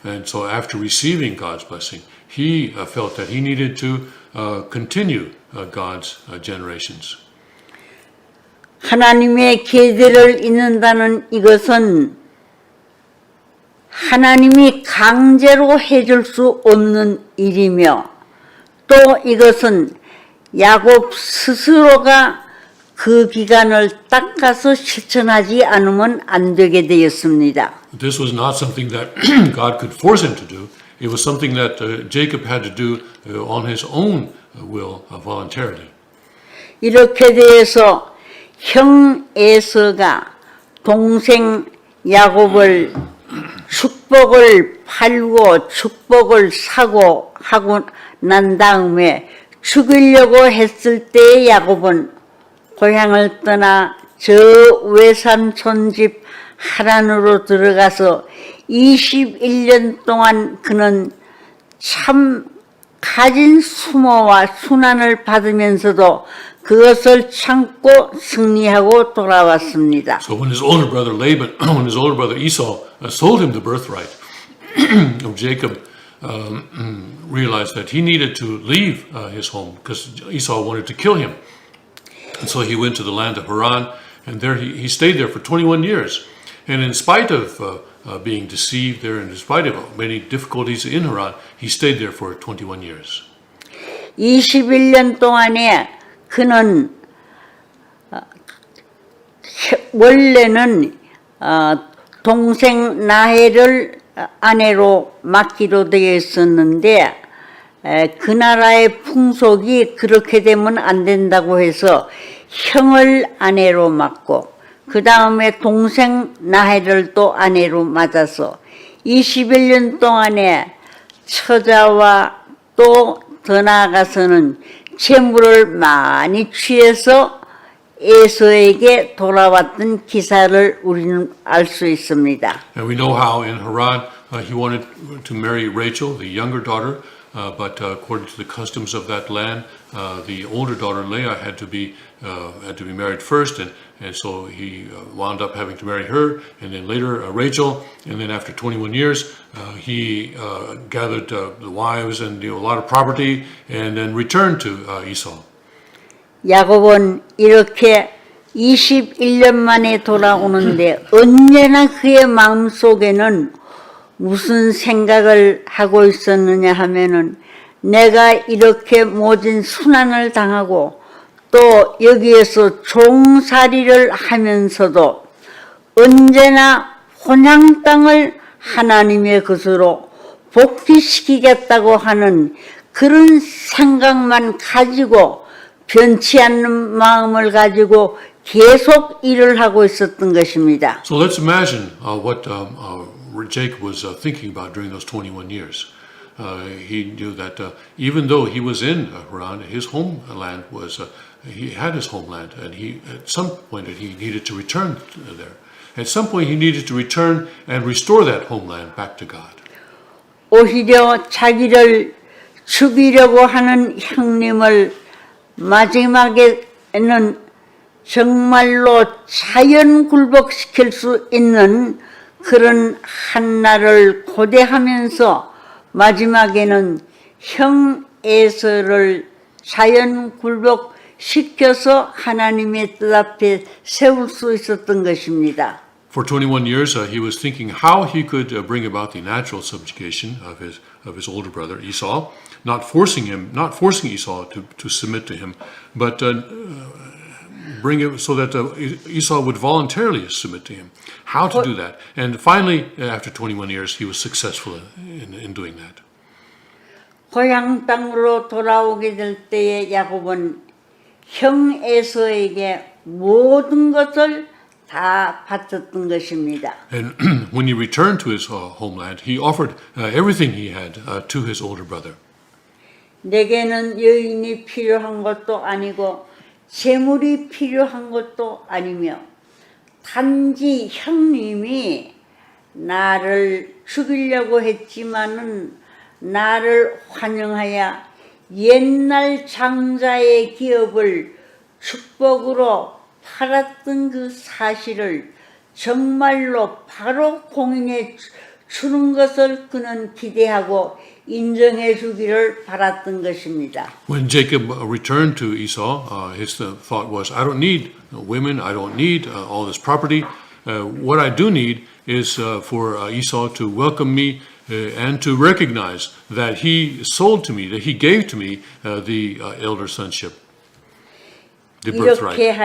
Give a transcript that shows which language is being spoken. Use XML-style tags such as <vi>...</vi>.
<en>And so after receiving God's blessing, he felt that he needed to continue God's generations.</en> <ko>하나님의 계대를 잇는다는 이것은 하나님이 강제로 해줄 수 없는 일이며 또 이것은 야곱 스스로가 그 기간을 닦아서 실천하지 않으면 안 되게 되었습니다.</ko> <en>This was not something that God could force him to do. It was something that Jacob had to do on his own will voluntarily.</en> <ko>이렇게 돼서 형 에서가 동생 야곱을 축복을 팔고 축복을 사고 하고 난 다음에 죽이려고 했을 때 야곱은 고향을 떠나 저 외삼촌 집 하란으로 들어가서 21년 동안 그는 참 가진 수모와 순환을 받으면서도 그것을 참고 승리하고 돌아왔습니다.</ko> <en>So when his older brother Laban, when his older brother Esau sold him the birthright of Jacob, realized that he needed to leave his home because Esau wanted to kill him. And so he went to the land of Haran, and there he stayed there for 21 years. And in spite of being deceived there, and in spite of many difficulties in Haran, he stayed there for 21 years.</en> <ko>21년 동안에 그는 원래는 동생 나헬을 아내로 맡기로 되어 있었는데 그 나라의 풍속이 그렇게 되면 안 된다고 해서 형을 아내로 맡고 그 다음에 동생 나헬을 또 아내로 맞아서 21년 동안에 처자와 또 더 나아가서는 재물을 많이 취해서 에서에게 돌아왔던 기사를 우리는 알 수 있습니다.</ko> <en>And we know how in Haran He wanted to marry Rachel, the younger daughter, but according to the customs of that land, the older daughter Leah had to be married first, and so he wound up having to marry her, and then later Rachel, and then after 21 years, he gathered the wives and a lot of property, and then returned to Esau.</en> <ko>야곱은 이렇게 21년 만에 돌아오는데 언제나 그의 마음속에는 무슨 생각을 하고 있었느냐 하면은 내가 이렇게 모진 순환을 당하고 또 여기에서 종살이를 하면서도 언제나 혼향 땅을 하나님의 것으로 복귀시키겠다고 하는 그런 생각만 가지고 변치 않는 마음을 가지고 계속 일을 하고 있었던 것입니다.</ko> <en>So let's imagine what Jacob was thinking about during those 21 years. He knew that even though he was in Haran, his homeland was, he had his homeland, and at some point he needed to return there. At some point he needed to return and restore that homeland back to God.</en> <ko>오히려 자기를 죽이려고 하는 형님을 마지막에는 정말로 자연 굴복시킬 수 있는 그런 한나를 고대하면서 마지막에는 형 에서를 자연 굴복시켜서 하나님의 뜻 앞에 세울 수 있었던 것입니다.</ko> <en>For 21 years, he was thinking how he could bring about the natural subjugation of his older brother Esau, not forcing Esau to submit to him, but bring it so that Esau would voluntarily submit to him. How to do that? And finally, after 21 years, he was successful in doing that.</en> <ko>고향 땅으로 돌아오게 될 때에 야곱은 형 에서에게 모든 것을 다 바쳤던 것입니다.</ko> <en>And when he returned to his homeland, he offered everything he had to his older brother.</en> <ko>내게는 여인이 필요한 것도 아니고 재물이 필요한 것도 아니며 단지 형님이 나를 죽이려고 했지만은 나를 환영하여 옛날 장자의 기업을 축복으로 팔았던 그 사실을 정말로 바로 공인해 주는 것을 그는 기대하고 인정해 주기를 바랐던 것입니다.</ko> <en>When Jacob returned to Esau, his thought was, I don't need women, I don't need all this property. What I do need is for Esau to welcome me and to recognize that he sold to me, that he gave to me the elder sonship, the birthright.</en>